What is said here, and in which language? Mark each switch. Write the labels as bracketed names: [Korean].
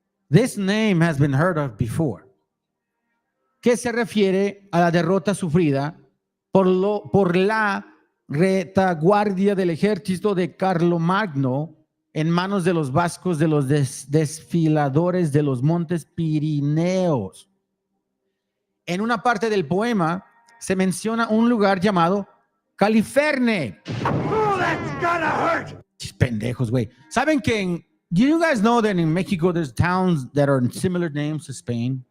[English] This name has been heard of before. [Spanish] Que se refiere a la derrota sufrida por la retaguardia del ejército de Carlomagno en manos de los vascos de los desfiladores de los montes Pirineos. En una parte del poema se menciona un lugar llamado Califerne. [English] Oh, that's gonna hurt. [Spanish] Pendejos, güey. ¿Saben que [English] do you guys know that in Mexico there's towns that are similar names to Spain?